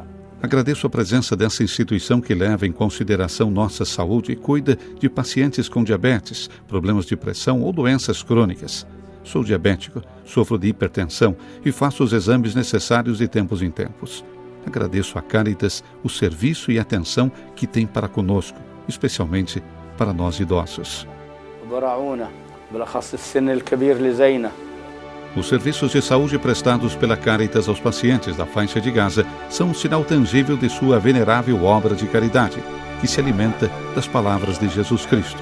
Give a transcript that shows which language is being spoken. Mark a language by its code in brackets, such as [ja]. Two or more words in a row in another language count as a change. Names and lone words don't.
[pt] Agradeço a presença dessa instituição que leva em consideração nossa saúde e cuida de pacientes com diabetes, problemas de pressão ou doenças crônicas. Sou diabético, sofro de hipertensão e faço os exames necessários de tempos em tempos. Agradeço a Caritas o serviço e atenção que tem para conosco, especialmente para nós idosos. [ar] وبراعونا بالأخص السن الكبير اللي زينا. [pt] Os serviços de saúde prestados pela Caritas aos pacientes da faixa de Gaza são um sinal tangível de sua venerável obra de caridade, que se alimenta das palavras de Jesus Cristo.